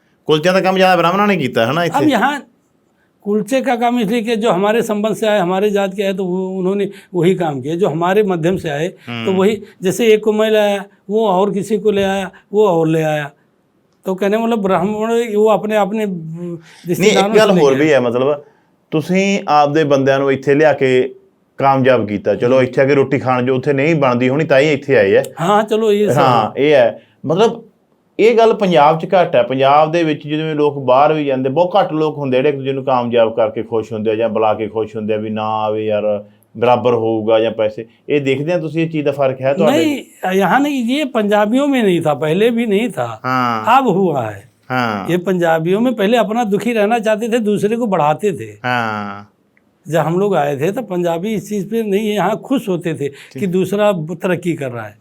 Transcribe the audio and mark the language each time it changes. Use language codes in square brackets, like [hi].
[hi] कुलचों का काम ज़्यादा ब्राह्मणों ने किया है ना इतने। अब यहाँ कुलचे का काम इसलिए कि जो हमारे संबंध से आए, हमारे जात के आए, तो उन्होंने वही काम किया। जो हमारे मध्यम से आए तो वही, जैसे एक को मैं ले आया, वो और किसी को ले आया, वो और ले आया, तो कहने मतलब ब्राह्मण वो अपने अपने रिश्तेदारों। [pa] एक गल होर भी है, मतलब ਤੁਸੀਂ ਆਪਦੇ ਬੰਦਿਆਂ ਨੂੰ ਇੱਥੇ ਲਿਆ ਕੇ ਕਾਮਯਾਬ ਕੀਤਾ। ਚਲੋ ਇੱਥੇ ਆ ਕੇ ਰੋਟੀ ਖਾਣ ਜੋ ਉੱਥੇ ਨਹੀਂ ਬਣਦੀ ਹੋਣੀ ਤਾਂ ਹੀ ਇੱਥੇ ਆਏ ਹੈ। ਹਾਂ ਚਲੋ ਇਹ ਹਾਂ ਇਹ ਹੈ, ਮਤਲਬ ਇਹ ਗੱਲ ਪੰਜਾਬ 'ਚ ਘੱਟ ਹੈ। ਪੰਜਾਬ ਦੇ ਵਿੱਚ ਜਿਵੇਂ ਲੋਕ ਬਾਹਰ ਵੀ ਜਾਂਦੇ, ਬਹੁਤ ਘੱਟ ਲੋਕ ਹੁੰਦੇ ਜਿਹੜੇ ਇੱਕ ਦੂਜੇ ਨੂੰ ਕਾਮਯਾਬ ਕਰਕੇ ਖੁਸ਼ ਹੁੰਦੇ ਆ ਜਾਂ ਬੁਲਾ ਕੇ ਖੁਸ਼ ਹੁੰਦੇ ਆ ਵੀ ਨਾ ਆਵੇ ਯਾਰ [hi] बराबर होगा या पैसे। ये देखते हैं तो ये चीज़ का फर्क है तो नहीं, यहाँ नहीं, ये पंजाबियों में नहीं था, पहले भी नहीं था। हाँ। अब हुआ है। हाँ। ये पंजाबियों में पहले अपना दुखी रहना चाहते थे, दूसरे को बढ़ाते थे। हाँ। जब हम लोग आए थे तो पंजाबी इस चीज़ पे नहीं, यहाँ खुश होते थे कि दूसरा तरक्की कर रहा है।